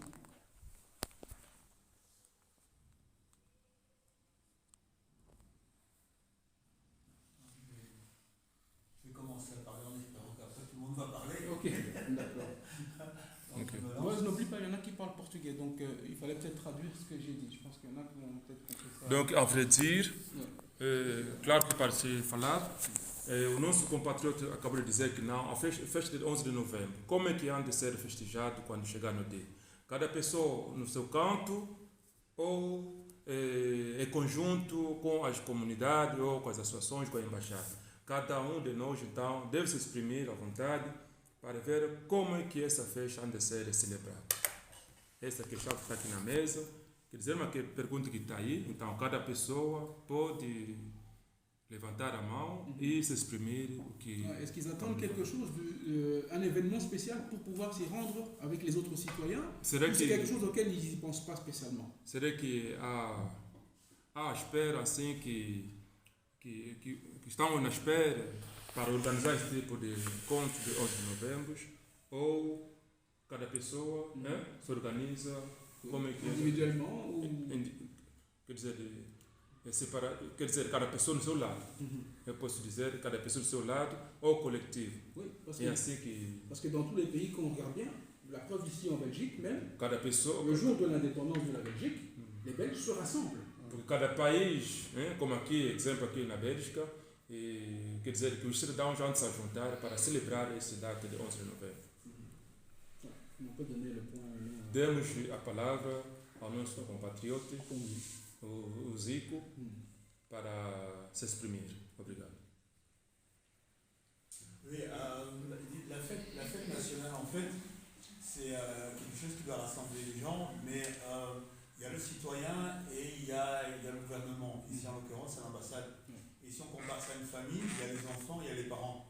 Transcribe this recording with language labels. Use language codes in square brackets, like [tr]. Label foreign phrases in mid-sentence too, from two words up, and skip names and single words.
[fr] Je vais commencer à parler en espérant qu'après tout le monde va parler. Ok, d'accord. Moi, je n'oublie pas, il y en a qui parlent portugais, donc il fallait peut-être traduire ce que j'ai dit. Je pense qu'il y en a qui vont peut-être compris ça. Donc, à vrai dire, [pt] claro que para se falar, o nosso compatriota acabou de dizer que não, a festa de 11 de novembro, como é que anda a ser festejado quando chegar no dia? Cada pessoa no seu canto, ou é conjunto com as comunidades, ou com as associações, com a embaixada? Cada um de nós, então, deve se exprimir à vontade para ver como é que essa festa anda a ser celebrada. Essa questão que está aqui na mesa, quer dizer, uma pergunta que está aí, então cada pessoa pode levantar a mão [fr] et s'exprimer. Est-ce qu'ils attendent quelque chose, un événement spécial pour pouvoir s'y rendre avec les autres citoyens? C'est quelque chose auquel ils n'y pensent pas spécialement? [pt] Será que há espera assim que estão na espera para organizar esse tipo de encontro de 11 de novembro, ou cada pessoa se organiza como é que [fr] individuellement ou [pt] quer dizer, cada pessoa no seu lado. Eu posso dizer cada pessoa no seu lado ou coletivo. [fr] Oui, parce que dans tous les pays qu'on regarde bien, la preuve ici en Belgique même, [pt] cada pessoa, [fr] le jour de l'indépendance de la Belgique, les Belges se rassemblent. [pt] porque cada país, como aqui, exemplo aqui na Bélgica, quer dizer que os cidadãos vão se juntar para celebrar essa data de 11 de novembro. Demos a palavra ao nosso compatriota, o Zico, para se exprimir. Obrigado. [fr] Oui, la fête nationale, en fait, c'est quelque chose qui doit rassembler les gens, mais il y a le citoyen et il y a le gouvernement. Ici, en l'occurrence, c'est l'ambassade. Et si on compare ça à une famille, il y a les enfants, il y a les parents.